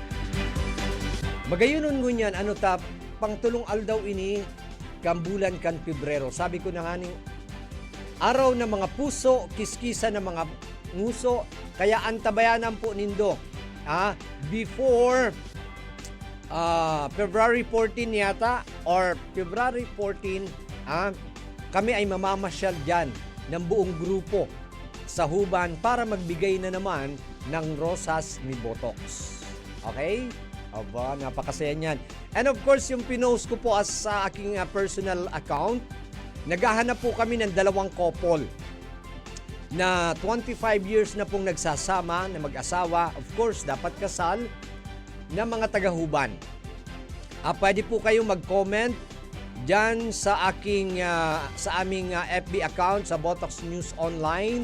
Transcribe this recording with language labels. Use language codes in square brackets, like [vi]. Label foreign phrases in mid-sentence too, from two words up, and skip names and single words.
[bik] Magayunon ngunyan, pangtulong aldaw ini, kambulan kan Pebrero. [tl] Sabi ko na nga ning, araw ng mga puso, kiskisa ng mga nguso, kaya antabayanan po nindo. Before February 14 yata, or February 14, kami ay mamamasyal dyan ng buong grupo sa Huban para magbigay na naman ng rosas ni Botox. Okay? Aba, napakasaya niyan. [en] And of course, [tl] yung pinost ko po sa aking personal account, naghahanap po kami ng 2 couple na 25 years na pong nagsasama na mag-asawa. [en] Of course, [tl] dapat kasal na mga taga-Huban. Pwede po kayong mag-comment dyan sa aming FB account sa Botox News Online.